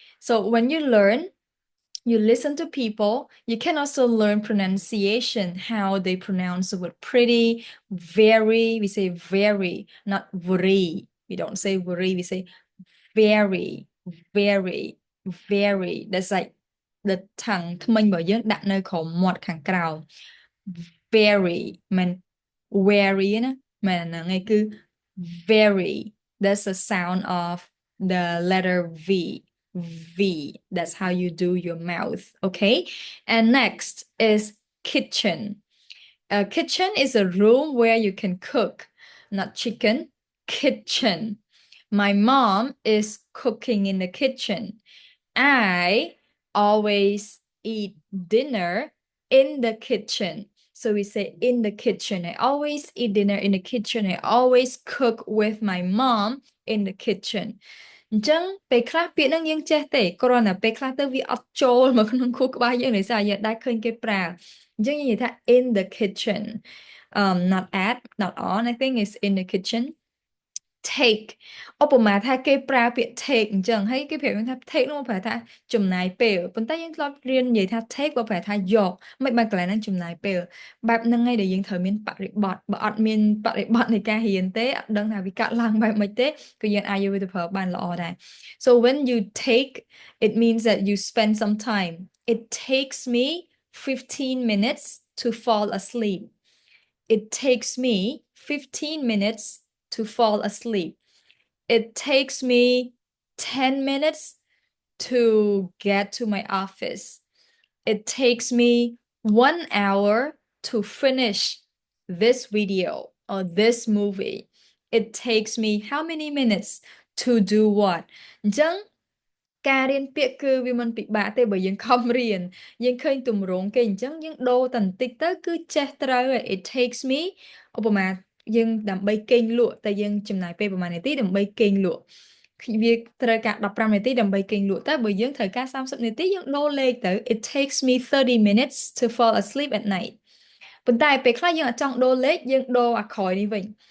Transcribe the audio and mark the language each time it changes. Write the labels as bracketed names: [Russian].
[English] So when you learn, you listen to people, you can also learn pronunciation, how they pronounce the word pretty, very, we say very, not very. We don't say very, we say very, very, very. That's like the tongue [Khmer] ធ្មេញរបស់យើងដាក់នៅក្រោមមាត់ខាងក្រោម very មិន very ណាមិនអាហ្នឹងឯងគឺ very. [English] That's the sound of the letter V. V. That's how you do your mouth. Okay. And next is kitchen. A kitchen is a room where you can cook, not chicken. Kitchen. My mom is cooking in the kitchen. I always eat dinner in the kitchen. So we say in the kitchen. I always eat dinner in the kitchen. I always cook with my mom in the kitchen. [Khmer] អញ្ចឹងពេលខ្លះពាក្យហ្នឹងយើងចេះទេគ្រាន់តែពេលខ្លះទៅវាអត់ចូលមកក្នុងខួរក្បាលយើងដោយសារយើងដែរឃើញគេប្រើអញ្ចឹងយើងនិយាយថា [English] in the kitchen not at not on I think is in the kitchen [Khmer] take ឧបមាថាគេប្រើពាក្យ take អញ្ចឹងហើយគេប្រាប់យើងថា take នោះប្រែថាចំណាយពេលប៉ុន្តែយើងធ្លាប់រៀននិយាយថា take បើប្រែថាយកមិនបានកន្លែងហ្នឹងចំណាយពេលបែបហ្នឹងឯងដែលយើងត្រូវមានបរិបត្តិបើអត់មានបរិបត្តិនៃការរៀនទេអត់ដឹងថាវាកាត់ឡើងបែបម៉េចទេគឺយើងអាចយកវាទៅប្រើបានល្អដែរ [English] So when you take it means that you spend some time. It takes me 15 minutes to fall asleep. It takes me 15 minutes to fall asleep. It takes me 10 minutes to get to my office. It takes me 1 hour to finish this video or this movie. It takes me how many minutes to do what? [Khmer] អញ្ចឹងការរៀនពាក្យគឺវាមិនពិបាកទេបើយើងខំរៀនយើងឃើញទម្រង់គេអញ្ចឹងយើងដូរតែបន្តិចទៅគឺចេះត្រូវហើយ [English] It takes me [Khmer] ឧបមាយើងដើម្បីគេងលក់តែយើងចំណាយពេលប្រហែលនាទីដើម្បីគេងលក់វាត្រូវការ15នាទីដើម្បីគេងលក់តែបើយើងត្រូវការ30នាទីយើងដូរលេខទៅ [English] It takes me 30 minutes to fall asleep at night [Khmer] ប៉ុន្តែពេលខ្លះយើងអត់ចង់ដូរលេខយើងដូរអាក្រោយនេះវិញ